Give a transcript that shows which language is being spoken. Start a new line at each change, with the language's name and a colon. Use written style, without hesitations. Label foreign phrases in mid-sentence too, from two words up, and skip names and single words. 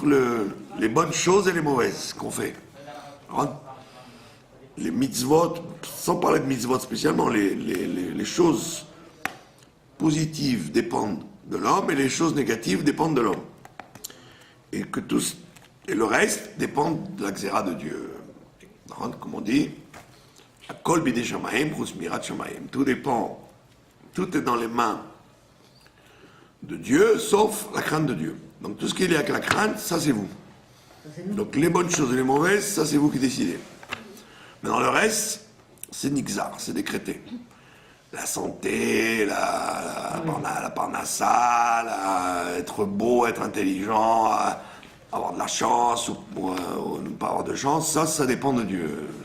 French: Les bonnes choses et les mauvaises qu'on fait. Les mitzvot, sans parler de mitzvot spécialement, les choses positives dépendent de l'homme et les choses négatives dépendent de l'homme. Et le reste dépend de la xéra de Dieu. Comme on dit,
Hebrew: כל בידי שמים חוץ מיראת שמים.
French: Tout dépend, tout est dans les mains de Dieu, sauf la crainte de Dieu. Donc tout ce qui est lié avec la crainte, ça c'est vous. Donc les bonnes choses et les mauvaises, ça c'est vous qui décidez. Mais dans le reste, c'est nixar, c'est décrété. La santé, la parnassa, être beau, être intelligent, avoir de la chance ou ne pas avoir de chance, ça dépend de Dieu.